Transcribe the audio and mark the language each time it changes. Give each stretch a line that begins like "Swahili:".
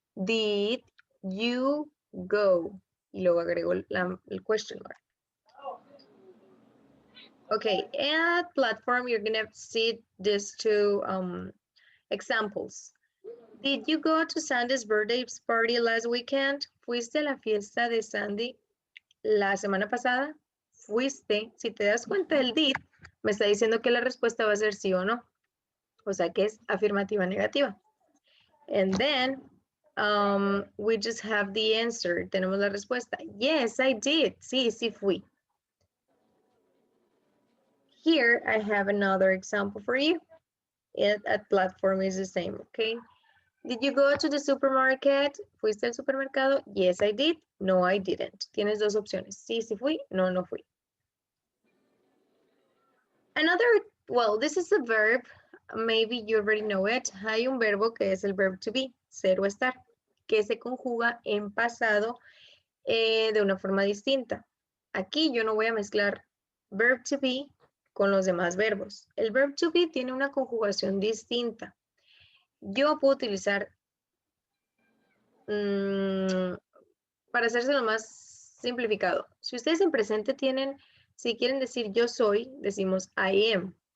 English: Did you go?
Spanish: Y luego agrego el
English: question mark. Okay, at platform, you're gonna see these two examples. Did you go to Sandy's birthday party last weekend?
Spanish: ¿Fuiste a la fiesta de Sandy la semana pasada? Fuiste, si te das cuenta del did, me está diciendo que la respuesta va a ser sí o no. O sea que es afirmativa negativa.
English: And then we just have the answer.
Spanish: Tenemos la respuesta.
English: Yes, I did.
Spanish: Sí, sí fui.
English: Here I have another example for you. At platform is the same, okay? Did you go to the supermarket?
Spanish: ¿Fuiste al supermercado?
English: Yes, I did. No, I didn't.
Spanish: Tienes dos opciones. Sí, sí fui. No, no fui.
English: Another, well, this is a verb. Maybe you already know it.
Spanish: Hay un verbo que es el verb to be, ser o estar, que se conjuga en pasado de una forma distinta. Aquí yo no voy a mezclar verb to be con los demás verbos. El verb to be tiene una conjugación distinta. Yo puedo utilizar, para hacérselo más simplificado, si ustedes en presente tienen, si quieren decir yo soy, decimos
English: I am.